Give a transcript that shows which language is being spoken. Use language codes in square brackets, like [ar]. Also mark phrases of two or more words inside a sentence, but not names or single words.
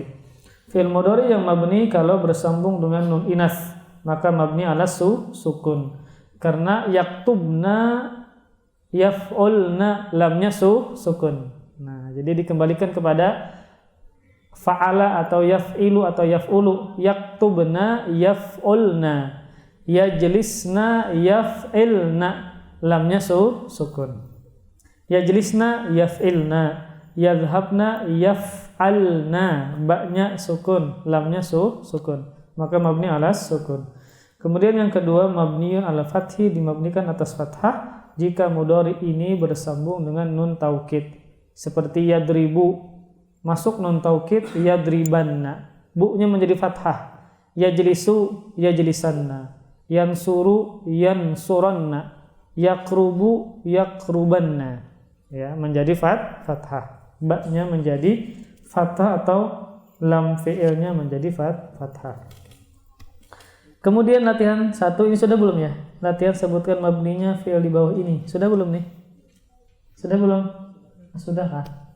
[ar] فعل مضارع [id] yang mabni kalau bersambung dengan [ar] نون الإناث, [id] maka [ar] مبني على السكون. [id] Karena [ar] يكتبن، يفعلن, [id] lamnya sukun. Nah, jadi dikembalikan kepada fa'ala atau yaf'ilu atau yaf'ulu. [ar] يكتبن، يفعلن، يجلسن، يفعلن, [id] lamnya sukun. [ar] يجلسن، يفعلن، يذهبن، يفعلن, [id] ba'nya sukun, lamnya sukun. Maka [ar] مبني على السكون. [id] Kemudian yang kedua, [ar] مبني على الفتح, [id] dimabnikan atas fathah jika mudhari ini bersambung dengan [ar] نون التوكيد. [id] Seperti yadribu, masuk [ar] نون التوكيد يضربن, [id] bu-nya menjadi fathah. [ar] يجلس، يجلسن، ينصر، ينصرن، يقرب، يقربن, [id] ya, menjadi fathah. Ba-nya menjadi fathah atau lam fi'ilnya menjadi fathah. Kemudian latihan 1 ini sudah belum ya? Latihan sebutkan mabninya fi'il di bawah ini. Sudah belum nih? Sudah belum? Sudah kah?